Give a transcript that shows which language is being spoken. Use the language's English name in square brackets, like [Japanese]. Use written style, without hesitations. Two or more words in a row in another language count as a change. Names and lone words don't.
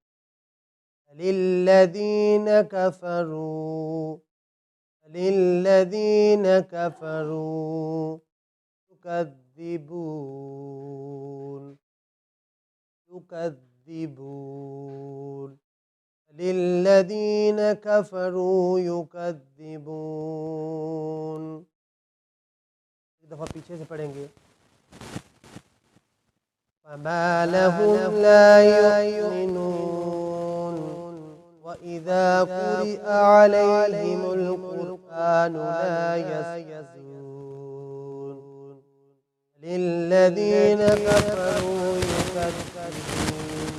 [Arabic] للذين كفروا يكذبون. للذين كفروا يكذبون. [Hindi] एक दफ़ा पीछे से पढ़ेंगे। [Arabic] فما لهم لا يؤمنون وإذا قرئ عليهم القرآن لا يسجدون. للذين كفروا يكذبون.